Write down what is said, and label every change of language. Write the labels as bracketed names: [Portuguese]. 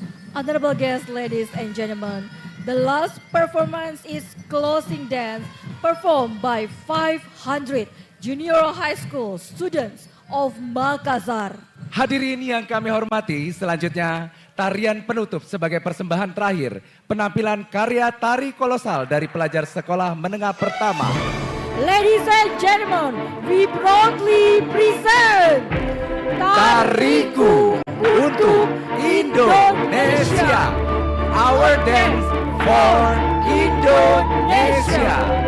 [English] Honorable guests, ladies and gentlemen, the last performance is closing dance performed by 500 junior high school students of Makassar. [Indonesian] Hadirin yang kami hormati, selanjutnya tarian penutup sebagai persembahan terakhir penampilan karya tari kolosal dari pelajar sekolah menengah pertama. [English] Ladies and gentlemen, we proudly present [Indonesian] Tariku untuk Indonesia, [English] our dance for Indonesia.